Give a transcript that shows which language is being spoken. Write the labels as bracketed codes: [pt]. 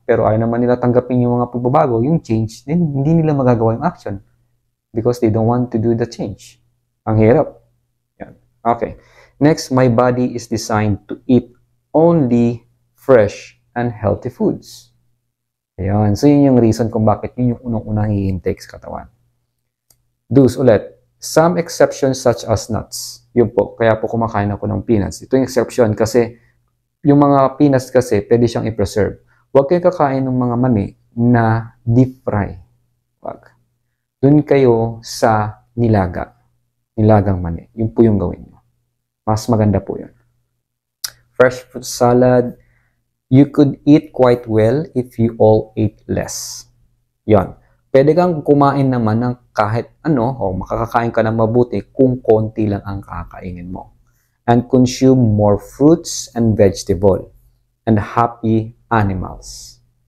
[tl] Pero ayaw naman nila tanggapin yung mga pagbabago, yung change, then hindi nila magagawa yung action [en] because they don't want to do the change. [tl] Ang hirap. Yan. Okay. [en] Next, my body is designed to eat only fresh and healthy foods. Ayan. [tl] So, yun yung reason kung bakit yun yung unang-unang i-intake sa katawan. Do's ulit. [en] Some exceptions such as nuts. [tl] Yun po. Kaya po kumakain ako ng peanuts. Ito yung exception kasi yung mga peanuts kasi pwede siyang i-preserve. Huwag kayo kakain ng mga mani na deep fry. Huwag. Doon kayo sa nilaga. Nilagang mani. Yun po yung gawin nyo. Mas maganda po yun. [en] Fresh fruit salad. You could eat quite well if you all ate less. [tl] Yon. Pwede kang kumain naman ng kahit ano o makakakain ka ng mabuti kung konti lang ang kakainin mo. [en] And consume more fruits and vegetable and happy animals.